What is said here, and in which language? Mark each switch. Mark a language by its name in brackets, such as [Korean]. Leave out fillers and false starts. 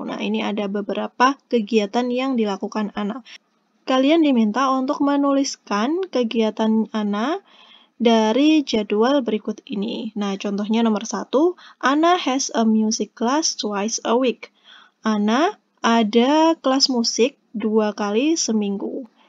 [Indonesian] Nah, ini ada beberapa kegiatan yang dilakukan Anna. Kalian diminta untuk menuliskan kegiatan Anna dari jadwal berikut ini. Nah, contohnya nomor 1, [English] Anna has a music class twice a week. [Indonesian] Anna ada kelas musik 2 kali seminggu.